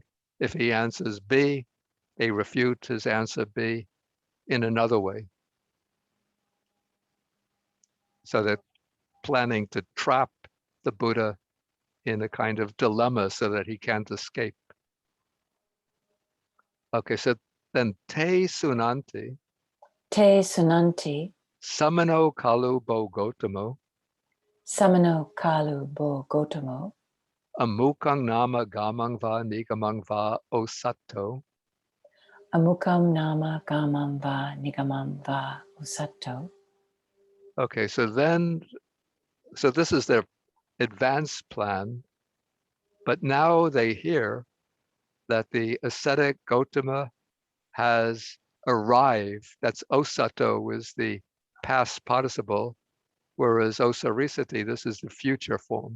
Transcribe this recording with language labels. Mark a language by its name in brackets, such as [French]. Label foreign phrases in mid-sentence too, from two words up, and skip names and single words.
[English] If he answers B, they refute his answer B in another way. So they're planning to trap the Buddha in a kind of dilemma so that he can't escape. Okay, so then [Pali] te sunanti, Te sunanti samano kalu bo gotamo, samano kalu bo gotamo. amukang nama gamang va nigamang va osato. Amukam nama gamam va nigamam va usato. [English] Okay, so this is their advanced plan, but now they hear that the ascetic Gautama has arrived. That's osato is the past participle, whereas osarisati, this is the future form.